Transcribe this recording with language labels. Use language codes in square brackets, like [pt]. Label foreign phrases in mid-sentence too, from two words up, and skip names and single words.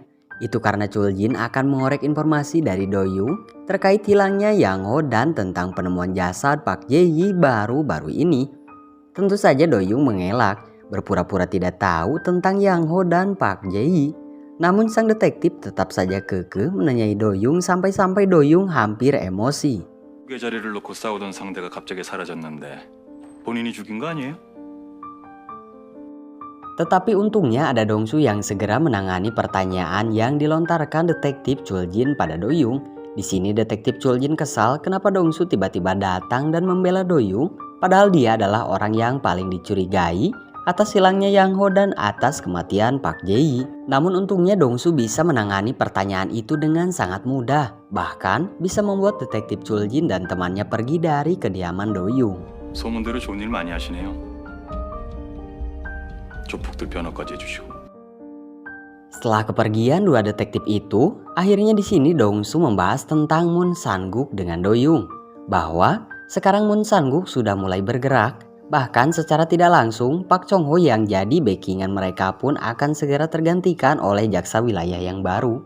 [id] Itu karena Chul-jin akan mengorek informasi dari Do-young terkait hilangnya Yang Ho dan tentang penemuan jasad Park Jae-yi baru-baru ini. Tentu saja Do-young mengelak, berpura-pura tidak tahu tentang Yang Ho dan Park Jae-yi. Namun sang detektif tetap saja kekeh menanyai Do-young sampai-sampai Do-young hampir emosi. [ko] 개 자리를 놓고 싸우던 상대가 갑자기 사라졌는데 본인이 죽인 거 아니에요? [id] Tetapi untungnya ada Dong-su yang segera menangani pertanyaan yang dilontarkan detektif Chul-jin pada Do-young. Di sini detektif Chul-jin kesal kenapa Dong-su tiba-tiba datang dan membela Do-young, padahal dia adalah orang yang paling dicurigai atas hilangnya Yang Ho dan atas kematian Park Jae-yi. Namun untungnya Dong-su bisa menangani pertanyaan itu dengan sangat mudah, bahkan bisa membuat detektif Chul-jin dan temannya pergi dari kediaman Do-young. [ko] 소문대로 좋은 일 많이 하시네요. 조폭들 변호까지 해주시고. [id] Setelah kepergian dua detektif itu, akhirnya di sini Dongsu membahas tentang Moon Sang-guk dengan Do-young, bahwa sekarang Moon Sang-guk sudah mulai bergerak. Bahkan secara tidak langsung, Pak Chong-ho yang jadi backingan mereka pun akan segera tergantikan oleh jaksa wilayah yang baru.